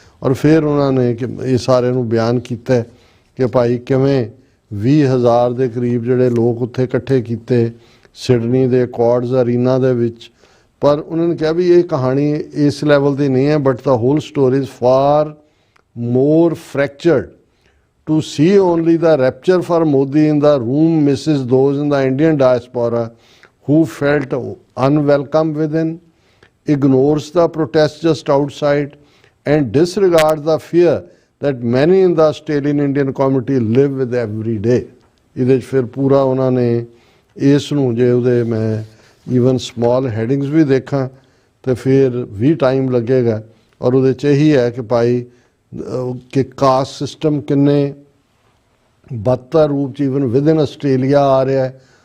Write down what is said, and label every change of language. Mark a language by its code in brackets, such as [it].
[pa] ਔਰ ਫਿਰ ਉਹਨਾਂ ਨੇ ਕਿ ਇਹ ਸਾਰੇ ਨੂੰ ਬਿਆਨ ਕੀਤਾ ਕਿ ਭਾਈ ਕਿਵੇਂ 20,000 ਦੇ ਕਰੀਬ ਜਿਹੜੇ ਲੋਕ ਉੱਥੇ ਇਕੱਠੇ ਕੀਤੇ, ਸਿਡਨੀ ਦੇ ਅਕੋਰਡਸ ਅਰੀਨਾ ਦੇ ਵਿੱਚ। ਪਰ ਉਹਨਾਂ ਨੇ ਕਿਹਾ ਵੀ ਇਹ ਕਹਾਣੀ ਇਸ ਲੈਵਲ ਦੀ ਨਹੀਂ ਹੈ, [en] But the whole story is far more fractured. To see only the rapture for Modi in the room misses those in the Indian diaspora who felt unwelcome within, ignores the protest just outside, and disregards the fear that many in the Australian Indian community live with every day. [pa] ਇਹਦੇ 'ਚ ਫਿਰ ਪੂਰਾ ਉਹਨਾਂ ਨੇ ਇਸ ਨੂੰ ਜੇ ਉਹਦੇ ਮੈਂ ਈਵਨ ਸਮਾਲ ਹੈਡਿੰਗਸ ਵੀ ਦੇਖਾਂ ਤੇ ਫਿਰ ਵੀ ਟਾਈਮ ਲੱਗੇਗਾ। ਔਰ ਉਹਦੇ 'ਚ ਇਹੀ ਹੈ ਕਿ ਭਾਈ ਕਿ ਕਾਸਟ ਸਿਸਟਮ ਕਿੰਨੇ ਬਦਤਰ ਰੂਪ 'ਚ ਈਵਨ ਵਿਦਨ ਆਸਟ੍ਰੇਲੀਆ ਆ ਰਿਹਾ ਹੈ।